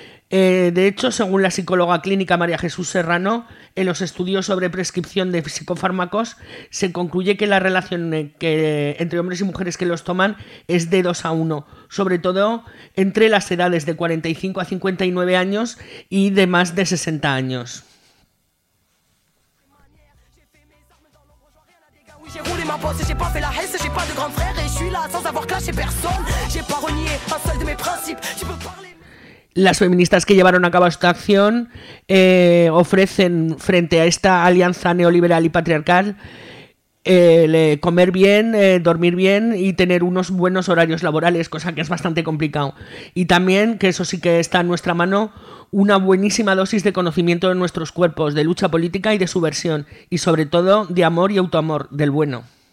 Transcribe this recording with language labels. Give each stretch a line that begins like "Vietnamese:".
Spanish: De hecho, según la psicóloga clínica María Jesús Serrano, en los estudios sobre prescripción de psicofármacos se concluye que la relación entre hombres y mujeres que los toman es de 2-1, sobre todo entre las edades de 45 a 59 años y de más de 60 años.
French: J'ai roulé ma bosse, j'ai pas fait la hesse, j'ai pas de grand frère et je suis là sans avoir clashé personne. J'ai pas renié un seul de mes principes. Tu peux parler.
Spanish: Las feministas que llevaron a cabo esta acción ofrecen, frente a esta alianza neoliberal y patriarcal, comer bien, dormir bien y tener unos buenos horarios laborales, cosa que es bastante complicado. Y también, que eso sí que está en nuestra mano, una buenísima dosis de conocimiento de nuestros cuerpos, de lucha política y de subversión, y sobre todo de amor y autoamor, del bueno.